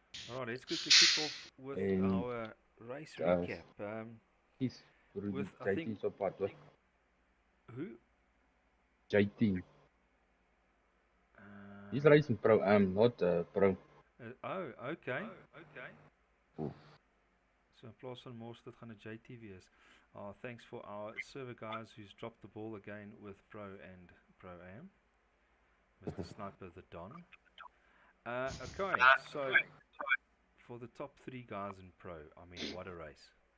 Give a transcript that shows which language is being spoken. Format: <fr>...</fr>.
<en>Alright, let's quickly kick off with our race Guys. recap. He's With, I think-</en> <af>JT's op pad hoor.</af> <en>Who? JT. He's racing pro am, not pro. Oh, okay. Oeh.</en> <af>So in plaas van Mostert gaan 'n JT wees.</af> <en>Thanks for our server guys who's dropped the ball again with Pro and Pro Am. Mr. Sniper the Don. Okay, so for the top 3 guys in Pro, I mean, what a race.</en>